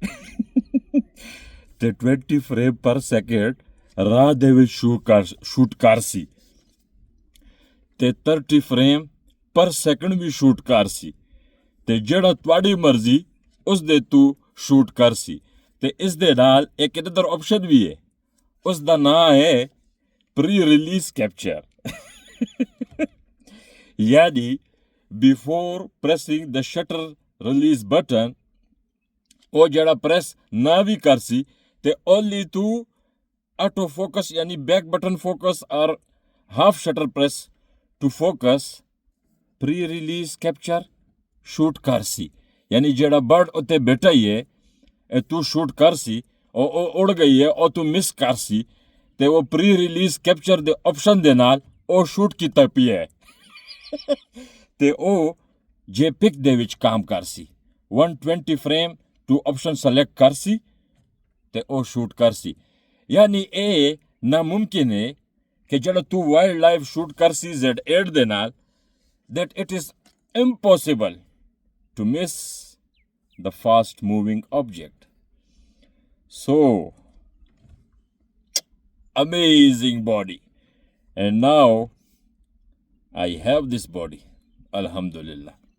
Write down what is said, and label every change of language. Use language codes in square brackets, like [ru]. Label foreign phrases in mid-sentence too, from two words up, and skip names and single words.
[pa] ਤੇ 20 [en] frame per second [pa] ਰਾਹ ਦੇ ਵਿੱਚ ਸ਼ੂਟ ਕਰ ਸੀ ਤੇ 30 [en] frame per second [pa] ਵੀ ਸ਼ੂਟ ਕਰ ਸੀ ਤੇ ਜਿਹੜਾ ਤੁਹਾਡੀ ਮਰਜ਼ੀ ਉਸ ਦੇ ਤੂੰ ਸ਼ੂਟ ਕਰ ਸੀ ਤੇ ਇਸ ਦੇ ਨਾਲ ਇੱਕ ਇਧਰ ਆਪਸ਼ਨ ਵੀ ਹੈ ਉਸ ਦਾ ਨਾਮ ਹੈ [en] pre release capture [pa] ਯਾਨੀ [en] before pressing the shutter release button [pa] ਉਹ ਜਿਹੜਾ ਪ੍ਰੈਸ ਨਾ ਵੀ ਕਰ ਸੀ ਤੇ ਓਨਲੀ ਤੂੰ [en] auto focus [pa] yani [en] back button focus or half shutter press to focus pre-release capture [pa] ਸ਼ੂਟ ਕਰਸੀ ਯਾਨੀ ਜਿਹੜਾ ਬਰਡ ਉੱਤੇ ਬੈਠਾ ਹੀ ਹੈ ਤੂੰ ਸ਼ੂਟ ਕਰਸੀ ਓ ਉੱਡ ਗਈ ਹੈ ਓ ਤੂੰ ਮਿਸ ਕਰਸੀ ਤੇ ਓ [en] pre-release capture [pa] ਦੇ ਆਪਸ਼ਨ ਦੇ ਨਾਲ ਓ ਸ਼ੂਟ ਕੀਤਾ ਪੀ ਹੈ ਤੇ ਓ JPEG ਦੇ ਵਿੱਚ ਕੰਮ ਕਰਸੀ 120 ਫਰੇਮ ਤੋ ਆਪਸ਼ਨ ਸਿਲੈਕਟ ਕਰਸੀ ਤੇ ਓ ਸ਼ੂਟ ਕਰਸੀ ਯਾਨੀ ਏ ਨਾਮੁਮਕਿਨ ਹੈ ਕਿ ਜਿਹੜਾ ਤੂੰ [en] wild life [pa] ਸ਼ੂਟ ਕਰ ਸੀ Z8 ਦੇ ਨਾਲ [en] that it is impossible to miss the fast moving object. So amazing body, and now I have this body, alhamdulillah.